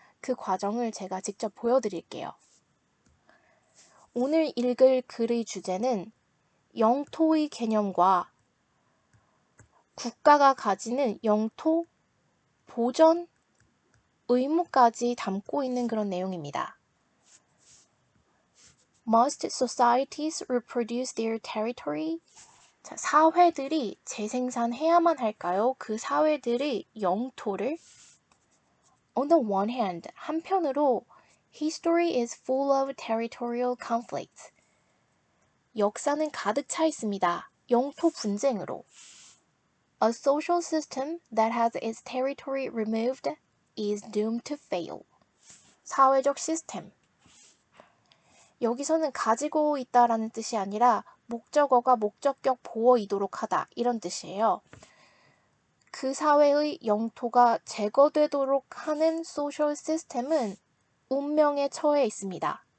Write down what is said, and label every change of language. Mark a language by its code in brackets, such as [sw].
[ko] 그 과정을 제가 직접 보여드릴게요. 오늘 읽을 글의 주제는 영토의 개념과 국가가 가지는 영토 보전 의무까지 담고 있는 그런 내용입니다. [en] Must societies reproduce their territory? [ko] 자, 사회들이 재생산해야만 할까요? 그 사회들의 영토를? [en] On the one hand, [ko] 한편으로 [en] History is full of territorial conflicts. [ko] 역사는 가득 차 있습니다. 영토 분쟁으로. [en] A social system that has its territory removed is doomed to fail. [ko] 사회적 시스템. 여기서는 가지고 있다라는 뜻이 아니라 목적어가 목적격 보어이도록 하다 이런 뜻이에요. 그 사회의 영토가 제거되도록 하는 소셜 시스템은 운명에 처해 있습니다.